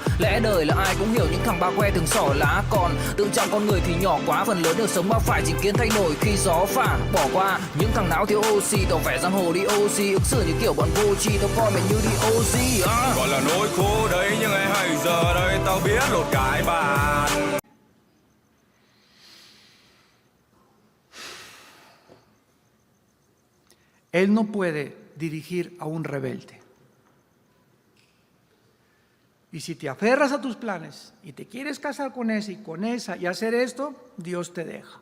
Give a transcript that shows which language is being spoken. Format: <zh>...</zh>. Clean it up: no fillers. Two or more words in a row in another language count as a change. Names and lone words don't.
<vi>Lẽ đời là ai cũng hiểu những thằng ba que thường xỏ lá, còn tự trọng con người thì nhỏ quá, phần lớn đều sống bao phải, chính kiến thay đổi khi gió phả. Bỏ qua những thằng não thiếu oxy, tỏ vẻ giang hồ đi oxy, ứng xử như kiểu bọn vô tri, tao coi mày như đi oxy. Gọi là nỗi khổ đấy, nhưng ai hay giờ đây tao biết lột cái bàn.</vi> <es>Él no puede dirigir a un rebelde. Y si te aferras a tus planes y te quieres casar con ese y con esa y hacer esto, Dios te deja.</es>